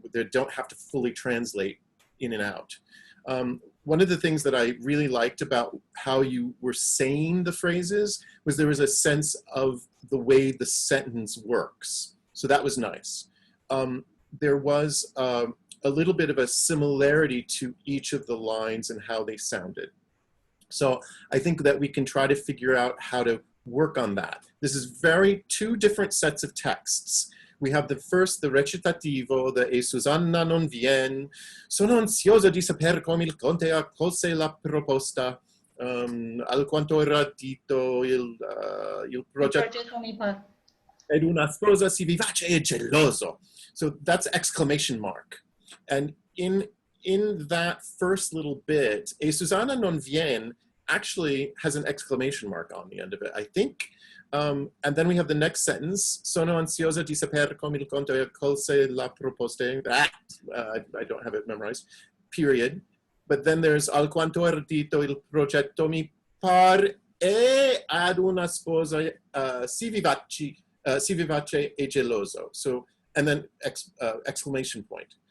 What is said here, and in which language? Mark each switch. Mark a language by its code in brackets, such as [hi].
[en] They don't have to fully translate in and out. One of the things that I really liked about how you were saying the phrases was there was a sense of the way the sentence works. So that was nice. There was a little bit of a similarity to each of the lines and how they sounded. So I think that we can try to figure out how to work on that. This is 2 different sets of texts. We have the first, the recitativo, the [it] E Susanna non vien, sono ansiosa di saper come il conte accolse la proposta, alquanto ardito il progetto mi par. ed una sposa si vivace e geloso. [en] So that's exclamation mark. And in that first little bit, [it] E Susanna non vien [en] actually has an exclamation mark on the end of it. I think And then we have the next sentence. [it] Sono ansiosa di saper come il conto accolse la proposta. [en] I don't have it memorized. Period. But then there's [it] alquanto ardito il progetto mi par e ad una sposa si vivace e geloso. [en] So, and then exclamation point.